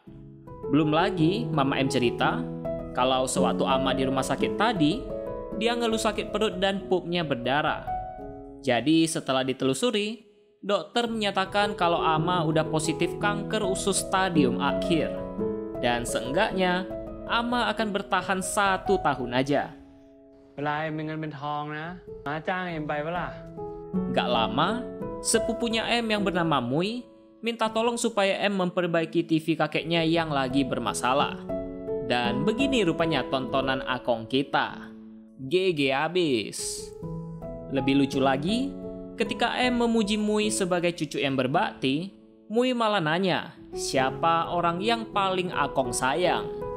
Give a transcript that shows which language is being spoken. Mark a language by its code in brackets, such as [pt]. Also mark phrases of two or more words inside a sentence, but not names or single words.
[id] Belum lagi, mama M cerita, kalau sewaktu ama di rumah sakit tadi, dia ngeluh sakit perut dan pupnya berdarah. Jadi setelah ditelusuri, dokter menyatakan kalau ama udah positif kanker usus stadium akhir. Dan seenggaknya, ama akan bertahan 1 tahun aja. [th] เวลาเอ็มเป็นเงินเป็นทองนะมาจ้างเอ็มไปปะล่ะ [id] Gak lama, sepupunya M yang bernama Mui minta tolong supaya M memperbaiki TV kakeknya yang lagi bermasalah. Dan begini rupanya tontonan akong kita. GG abis. Lebih lucu lagi, ketika M memuji Mui sebagai cucu yang berbakti, Mui malah nanya, siapa orang yang paling akong sayang?